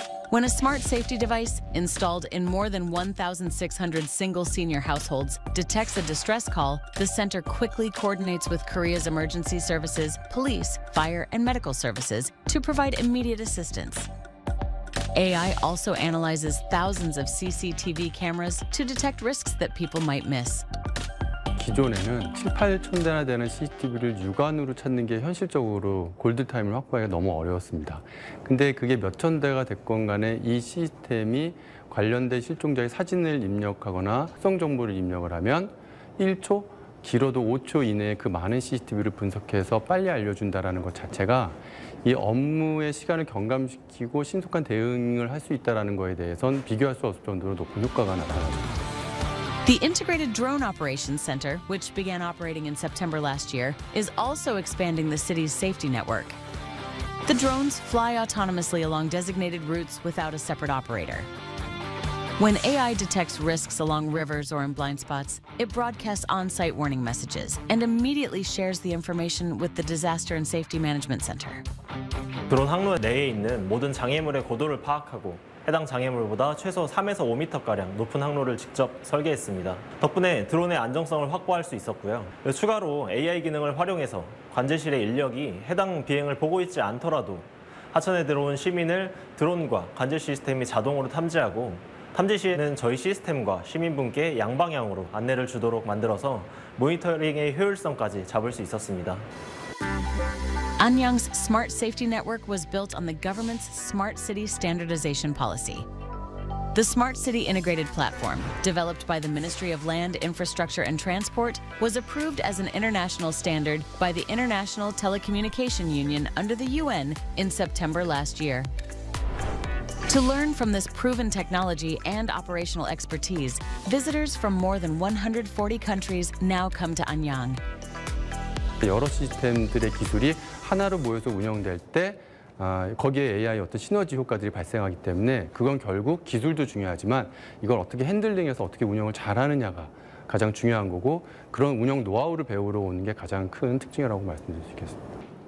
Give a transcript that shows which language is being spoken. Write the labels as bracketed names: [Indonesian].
[English] When a smart safety device installed in more than 1,600 single senior households detects a distress call, the center quickly coordinates with Korea's emergency services, police, fire, and medical services to provide immediate assistance. AI also analyzes thousands of CCTV cameras to detect risks that people might miss. [Korean] 기존에는 7,8천 대나 되는 CCTV를 육안으로 찾는 게 현실적으로 골드타임을 확보하기가 너무 어려웠습니다. 근데 그게 몇천 대가 됐건 간에 이 시스템이 관련된 실종자의 사진을 입력하거나 특성 정보를 입력을 하면 1초, 길어도 5초 이내에 그 많은 CCTV를 분석해서 빨리 알려준다는 것 자체가 이 업무의 시간을 경감시키고 신속한 대응을 할 수 있다는 것에 대해서는 비교할 수 없을 정도로 높은 효과가 나타납니다. [English] The Integrated Drone Operations Center, which began operating in September last year, is also expanding the city's safety network. The drones fly autonomously along designated routes without a separate operator. When AI detects risks along rivers or in blind spots, it broadcasts on-site warning messages and immediately shares the information with the Disaster and Safety Management Center. [Korean] 드론 항로 내에 있는 모든 장애물의 고도를 파악하고 해당 장애물보다 최소 3에서 5m가량 높은 항로를 직접 설계했습니다. 덕분에 드론의 안정성을 확보할 수 있었고요. 추가로 AI 기능을 활용해서 관제실의 인력이 해당 비행을 보고 있지 않더라도 하천에 들어온 시민을 드론과 관제 시스템이 자동으로 탐지하고 탐지 시에는 저희 시스템과 시민분께 양방향으로 안내를 주도록 만들어서 모니터링의 효율성까지 잡을 수 있었습니다. [English] Anyang's smart safety network was built on the government's smart city standardization policy. The smart city integrated platform, developed by the Ministry of Land, Infrastructure and Transport, was approved as an international standard by the International Telecommunication Union under the UN in September last year. To learn from this proven technology and operational expertise, visitors from more than 140 countries now come to Anyang. [Korean] 여러 시스템들의 기술이 하나로 모여서 운영될 때 거기에 AI 어떤 시너지 효과들이 발생하기 때문에 그건 결국 기술도 중요하지만 이걸 어떻게 핸들링해서 어떻게 운영을 잘하느냐가 가장 중요한 거고 그런 운영 노하우를 배우러 오는 게 가장 큰 특징이라고 말씀드릴 수 있겠습니다.